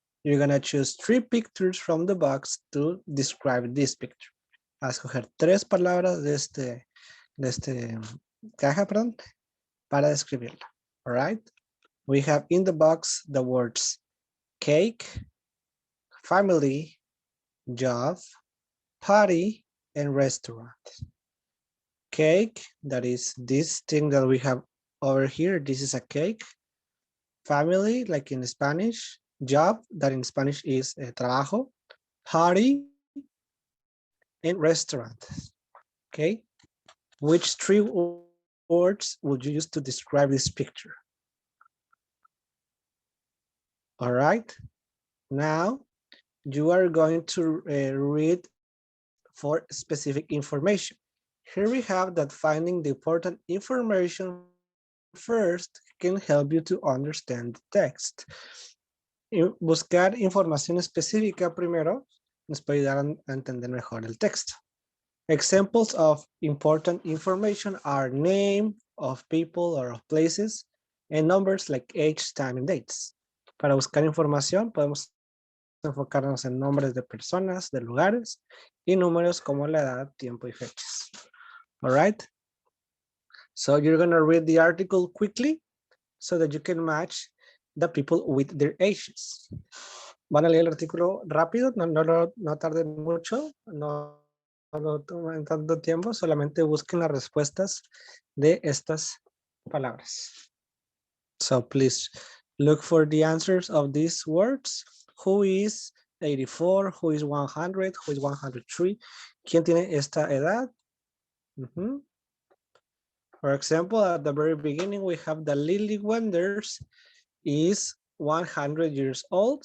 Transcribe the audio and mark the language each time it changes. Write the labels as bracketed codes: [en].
[en] You're gonna choose 3 pictures from the box to describe this picture. [es] Vas a escoger 3 palabras de este caja, perdón, para describirla. [en] All right. We have in the box the words cake, family, job, party, and restaurant. Cake, that is this thing that we have over here. This is a cake. Family, like in Spanish. Job, that in Spanish is trabajo. Party, and restaurant. Okay. Which 3 words would you use to describe this picture? All right. Now you are going to read for specific information. Here we have that finding the important information first can help you to understand the text. [es] Buscar información específica primero nos puede ayudar a entender mejor el texto. [en] Examples of important information are name of people or of places and numbers like age, time, and dates. [es] Para buscar información podemos enfocarnos en nombres de personas, de lugares y números como la edad, tiempo y fechas. [en] All right. So you're going to read the article quickly so that you can match the people with their ages. [es] Van a leer el artículo rápido, no tarden mucho, no lo tomen tanto tiempo, solamente busquen las respuestas de estas palabras. [en] So please look for the answers of these words. Who is 84? Who is 100? Who is 103? [es] ¿Quién tiene esta edad? [en] For example, at the very beginning, we have the Lily Wenders is 100 years old.